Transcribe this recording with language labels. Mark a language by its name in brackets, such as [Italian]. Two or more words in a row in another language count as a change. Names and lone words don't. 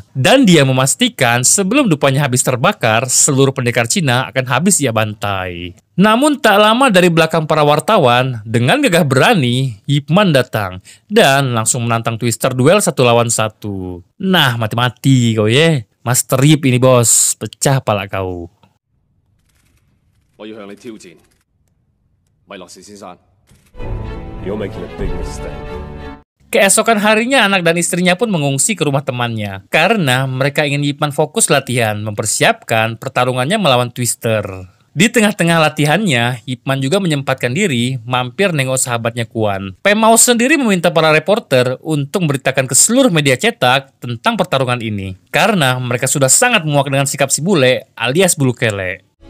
[Indonesian] Dan dia memastikan sebelum dupanya habis terbakar, seluruh pendekar Cina akan habis ia bantai. Namun tak lama dari belakang para wartawan, dengan gagah berani, Ip Man datang dan langsung menantang Twister duel 1 lawan 1. [Malay] Nah, mati-mati kau ye. Master Ip ini bos, pecah pala kau. [Cantonese] 我要向你挑戰，米洛士先生。 [English] You're making a big mistake. [Indonesian] Keesokan harinya anak dan istrinya pun mengungsi ke rumah temannya karena mereka ingin Ip Man fokus latihan mempersiapkan pertarungannya melawan Twister. Di tengah-tengah latihannya, Ip Man juga menyempatkan diri mampir nengok sahabatnya Quan. Pemau sendiri meminta para reporter untuk memberitakan ke seluruh media cetak tentang pertarungan ini karena mereka sudah sangat muak dengan sikap si bule alias bulu kele.